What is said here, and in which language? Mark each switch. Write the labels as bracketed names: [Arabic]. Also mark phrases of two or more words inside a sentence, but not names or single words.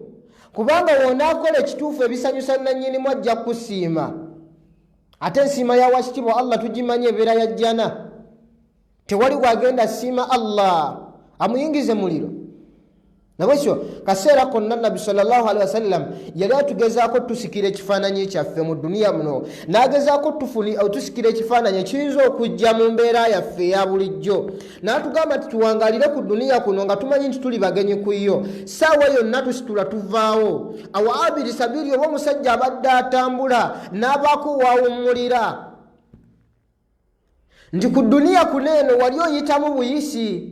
[Ganda] Kubanga wonaakola ekituufu ebisanyusa nannyinimu ajja kusiima. Ate ensiima ya wakitiibwa Allah tugimanyi ebeera ya jjana. Tewali gwagenda siima Allah amuyingize muliro. Nabwekyo kaseera konna Nabbi [Arabic] صلى الله عليه وسلم [Ganda] yali atugezaako tusikira ekifaananyi kyaffe mu dduniya muno, n'agezaako tusikira ekifaananyi ekiyinza okujja mu mbeera yaffe eya bulijjo. N'atugamba nti tuwangaalire ku dduniya kuno nga tumanyi nti tuli bagenyi ku yo. Ssaawa yonna tusitula tuvaawo. Awo [Arabic] عابر سبيل [Ganda] oba omusajja abadde atambula n'abaako waawummulira nti ku dduniya kuno eno wali oyitamu buyisi.